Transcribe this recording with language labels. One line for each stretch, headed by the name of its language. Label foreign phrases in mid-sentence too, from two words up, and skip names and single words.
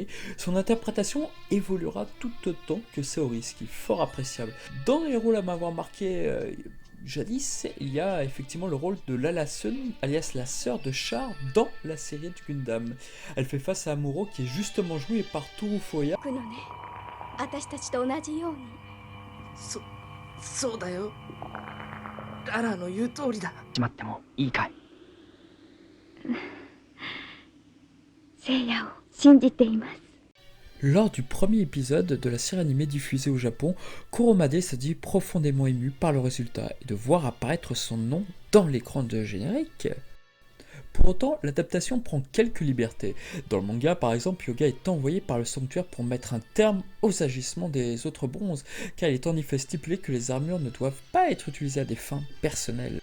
French: Son interprétation évoluera tout autant que Saori, ce qui est fort appréciable. Dans les rôles à m'avoir marqué jadis, il y a effectivement le rôle de Lala Sun, alias la sœur de Char, dans la série de Gundam. Elle fait face à Amuro, qui est justement joué par Toru Furuya.
Japanese: そうだよ。ララの言う通りだ。しまってもいいかい。聖夜を信じています。
French: Lors du premier épisode de la série animée diffusée au Japon, Kuromade se dit profondément ému par le résultat et de voir apparaître son nom dans l'écran de générique. Pour autant, l'adaptation prend quelques libertés. Dans le manga, par exemple, Yoga est envoyé par le sanctuaire pour mettre un terme aux agissements des autres bronzes, car il est en effet stipulé que les armures ne doivent pas être utilisées à des fins personnelles.